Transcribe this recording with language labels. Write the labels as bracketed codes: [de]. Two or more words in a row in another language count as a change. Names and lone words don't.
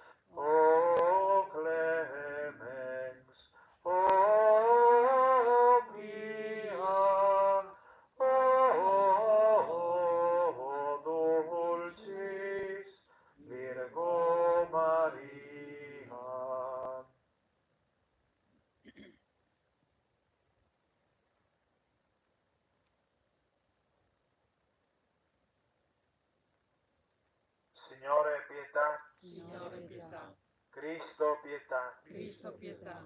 [la] O clemens, o pia, o dulcis Virgo Maria. [it] Signore pietà, Signore pietà, Cristo pietà, Cristo pietà,